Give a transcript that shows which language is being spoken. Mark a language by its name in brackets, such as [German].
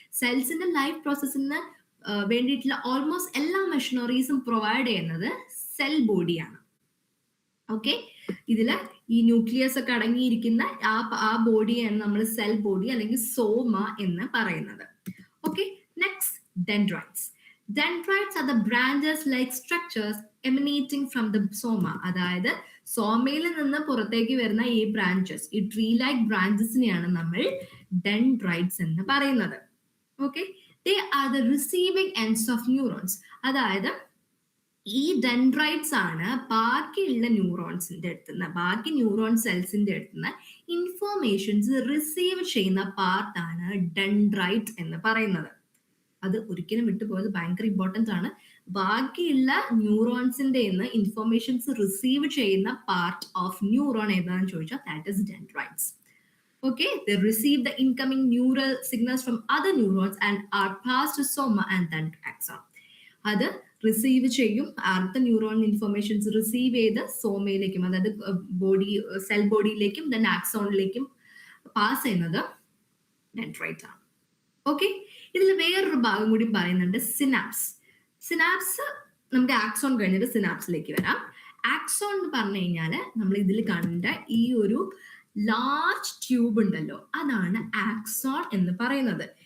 [Malayalam] സെൽസിന്റെ life പ്രോസസ്സിന് വേണ്ടിയിട്ടുള്ള almost എല്ലാ മെഷീനറീസും provide ചെയ്യുന്നത് സെൽ ബോഡിയാണ്. ഓക്കെ, ഇതില് ഈ ന്യൂക്ലിയസ് ഒക്കെ അടങ്ങിയിരിക്കുന്ന ആ ബോഡിയാണ് നമ്മൾ സെൽ ബോഡി അല്ലെങ്കിൽ സോമ എന്ന് പറയുന്നത്. [English] Okay, next dendrites. Dendrites are the branches like structures emanating from the soma. [Malayalam] അതായത് സോമയിൽ നിന്ന് പുറത്തേക്ക് വരുന്ന ഈ ബ്രാഞ്ചസ്, ഈ ട്രീ ലൈക്ക് ബ്രാഞ്ചസിനെയാണ് നമ്മൾ ഡെൻഡ്രൈറ്റ്സ് എന്ന് പറയുന്നത്. [English] Okay, they are the receiving ends of neurons. [Malayalam] അതായത് ഈ ഡെൻഡ്രൈറ്റ്സ് ആണ് ബാക്കിയുള്ള ന്യൂറോൺസിന്റെ അടുത്തുനിന്ന്, ബാക്കി ന്യൂറോൺ സെൽസിന്റെ അടുത്തുനിന്ന് ഇൻഫോർമേഷൻസ് റിസീവ് ചെയ്യുന്ന പാർട്ടാണ് ഡെൻഡ്രൈറ്റ് എന്ന് പറയുന്നത്. അത് ഒരിക്കലും വിട്ടുപോയത് ഭയങ്കര ഇമ്പോർട്ടൻ്റ് ആണ്. ബാക്കിയുള്ള ന്യൂറോൺസിന്റെ ഇൻഫോർമേഷൻസ് റിസീവ് ചെയ്യുന്ന പാർട്ട് ഓഫ് ന്യൂറോൺ ഏതാണെന്ന് ചോദിച്ചാൽ [English] That is dendrites. Okay, they receive the incoming neural signals from other neurons and are passed to soma and then to axon. [Malayalam] അത് റിസീവ് ചെയ്യും, അടുത്ത ന്യൂറോൺ ഇൻഫർമേഷൻസ് റിസീവ് ചെയ്ത് സോമയിലേക്കും, അതായത് body cell ബോഡിയിലേക്കും then ആക്സോണിലേക്കും pass ചെയ്യുന്നത് dendrite ആണ്. Okay, ഇതിൽ വേറൊരു ഭാഗം കൂടി പറയുന്നുണ്ട്, സിനാപ്സ്. സിനാപ്സ് നമുക്ക് ആക്സോൺ കഴിഞ്ഞിട്ട് സിനാപ്സിലേക്ക് വരാം. ആക്സോൺ എന്ന് പറഞ്ഞു കഴിഞ്ഞാൽ നമ്മൾ ഇതിൽ കണ്ട ഈ ഒരു ലാർജ് ട്യൂബ് ഉണ്ടല്ലോ, അതാണ് ആക്സോൺ എന്ന് പറയുന്നത്.